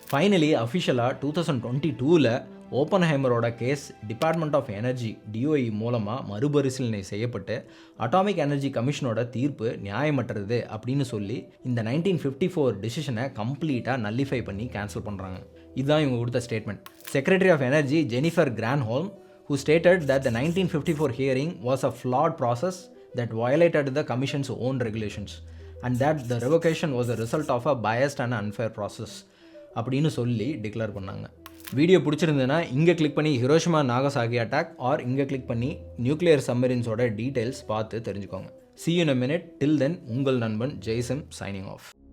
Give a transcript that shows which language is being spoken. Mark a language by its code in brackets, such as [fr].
[ta] Finally அஃபிஷியலாக 2022 ஓப்பன்ஹைமரோட case department of energy DOE மூலமாக மறுபரிசீலனை செய்யப்பட்டு அட்டாமிக் எனர்ஜி கமிஷனோட தீர்ப்பு நியாயமற்றது அப்படின்னு சொல்லி இந்த 1954 டிசிஷனை கம்ப்ளீட்டாக நல்லிஃபை பண்ணி கேன்சல் பண்ணுறாங்க. இதுதான் இவங்க கொடுத்த statement. [en] secretary of energy Jennifer Granholm who stated that the 1954 hearing was a flawed process that violated the commission's own regulations and that the revocation was a result of a biased and unfair process [ta] அப்படின்னு சொல்லி declare பண்ணாங்க. Video பிடிச்சிருந்ததுன்னா இங்கே click பண்ணி Hiroshima Nagasaki attack R இங்கே click பண்ணி nuclear சப்மரின்ஸோட details பார்த்து தெரிஞ்சுக்கோங்க. [en] See you in a minute. Till then, [ta] உங்கள் நண்பன் ஜெய்சம் [en] signing off.